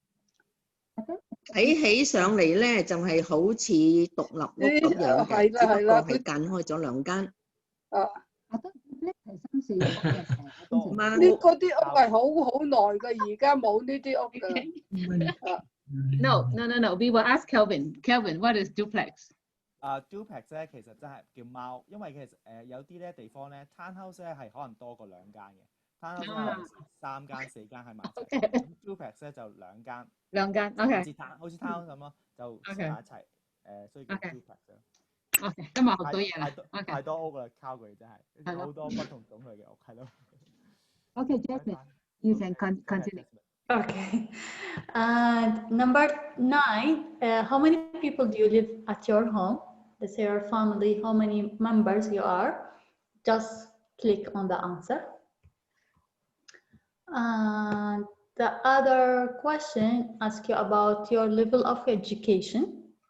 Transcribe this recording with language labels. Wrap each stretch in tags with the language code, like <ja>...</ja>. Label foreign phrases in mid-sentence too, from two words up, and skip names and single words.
<yue>睇起上嚟咧，就係好似獨立屋咁樣嘅，只不過係間開咗兩間。啊，呢嗰啲屋係好耐嘅，而家冇呢啲屋㗎。</yue> <en>No. We will ask Kelvin. Kelvin, what is duplex?</en> <yue>duplex 咧其實真係叫貓，因為其實有啲咧地方咧 townhouse 咧係可能多過兩間嘅。townhouse 有3間4間喺埋一齊。duplex 咧就兩間。兩間 ，OK。好似 town 咁咯，就黐埋一齊，所以叫 duplex 咯。 OK， 今日學到嘢啦。太多屋啦 ，CALGARY 真係好多不同種類嘅屋，係咯。</yue> <en>OK, Jasmine, you can continue. Okay. And number 9, how many people do you live at your home? Let's say your family, how many members you are? Just click on the answer. And the other question asks you about your level of education.</en>